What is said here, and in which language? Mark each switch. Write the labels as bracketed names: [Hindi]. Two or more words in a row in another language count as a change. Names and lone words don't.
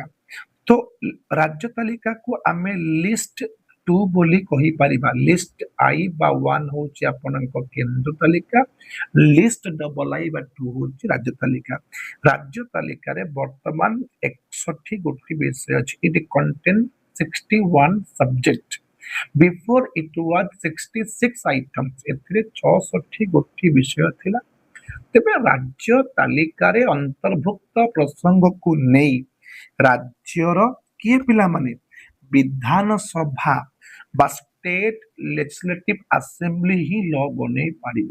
[Odia] ତ ରାଜ୍ୟ ତାଲିକାକୁ ଆମେ ଲିଷ୍ଟ 2 ବୋଲି କହିପାରିବା। [English] list I [Odia] ବା 1 ହେଉଛି ଆପଣଙ୍କ କେନ୍ଦ୍ର ତାଲିକା, [English] list double I [Odia] ବା 2 ହେଉଛି ରାଜ୍ୟ ତାଲିକା। ରାଜ୍ୟ ତାଲିକାରେ ବର୍ତ୍ତମାନ 61 ଗୋଟି ବିଷୟ ଅଛି। [English] it contain 61 subject. Before it was 66 items. [Odia] ଏଥିରେ 64 ଗୋଟି ବିଷୟ ଥିଲା। ତେବେ ରାଜ୍ୟ ତାଲିକାରେ ଅନ୍ତର୍ଭୁକ୍ତ ପ୍ରସଙ୍ଗକୁ ନେଇ ରାଜ୍ୟର କିଏ ପିଲାମାନେ ବିଧାନସଭା ବା [English] state legislative assembly [Odia] ହିଁ ଲ ବନେଇ ପାରିବେ।